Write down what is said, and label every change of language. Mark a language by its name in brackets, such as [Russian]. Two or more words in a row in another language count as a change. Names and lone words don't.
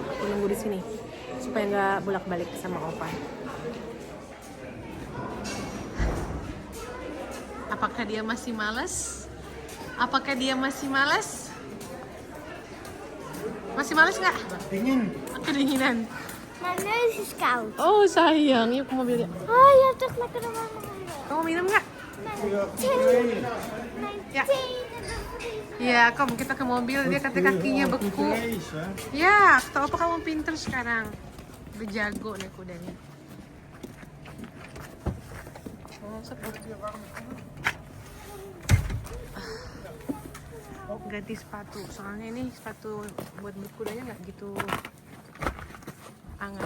[Indonesian] Aku nunggu di sini supaya nggak bolak-balik sama Opa. Apakah dia masih malas? Masih malas nggak? Dingin. Kedinginan. [Dutch] Mijn neus is koud. [Indonesian] Oh sayang, yuk ke mobil ya. [Dutch] Oh, je hebt toch lekker een warme neus. [Indonesian] Kamu minum nggak? [Dutch] Mijn Ja. tenen. [Indonesian] Iya, kom kita ke mobil. Dia kata kakinya beku. Ya, kata Opa kamu pinter sekarang. Udah jago nih kudanya. Ganti sepatu, soalnya ini sepatu buat berkudanya nggak gitu hangat.